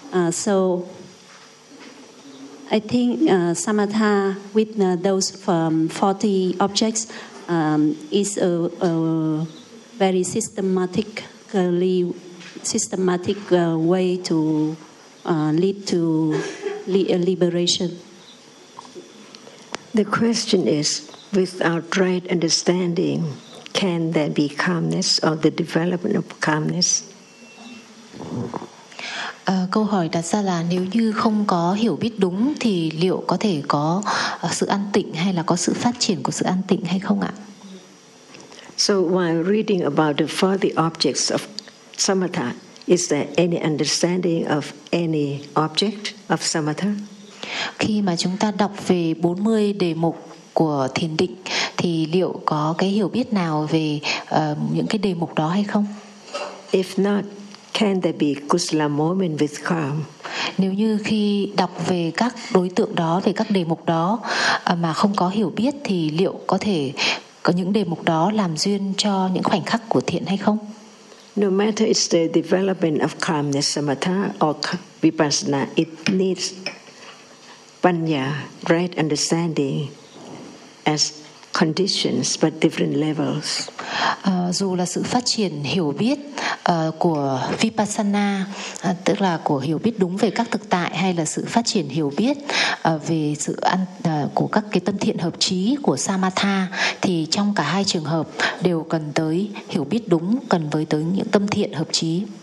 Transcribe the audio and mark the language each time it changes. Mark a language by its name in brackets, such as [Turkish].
[English] So I think samatha with those 40 objects is a very systematic way to lead to liberation. The question is, without right understanding, can there be calmness or the development of calmness? [Vietnamese] Câu hỏi đặt ra là nếu như không có hiểu biết đúng thì liệu có thể có sự an tịnh hay là có sự phát triển của sự an tịnh hay không ạ? [English] So while reading about the 40 objects of samatha, is there any understanding of any object of samatha? [Vietnamese] Khi mà chúng ta đọc về 40 đề mục của thiền định thì liệu có cái hiểu biết nào về những cái đề mục đó hay không? [English] If not, can there be kusala moment with calm? [Vietnamese] Nếu như khi đọc về các đối tượng đó, về các đề mục đó mà không có hiểu biết thì liệu có thể có những đề mục đó làm duyên cho những khoảnh khắc của thiện hay không? [English] No matter it's the development of calmness samatha or vipassana, it needs panya, right understanding as conditions but different levels. [Vietnamese] Dù là sự phát triển hiểu biết của Vipassana, tức là của hiểu biết đúng về các thực tại, hay là sự phát triển hiểu biết về sự ăn của các cái tâm thiện hợp trí của Samatha, thì trong cả hai trường hợp đều cần tới hiểu biết đúng, cần với tới những tâm thiện hợp trí.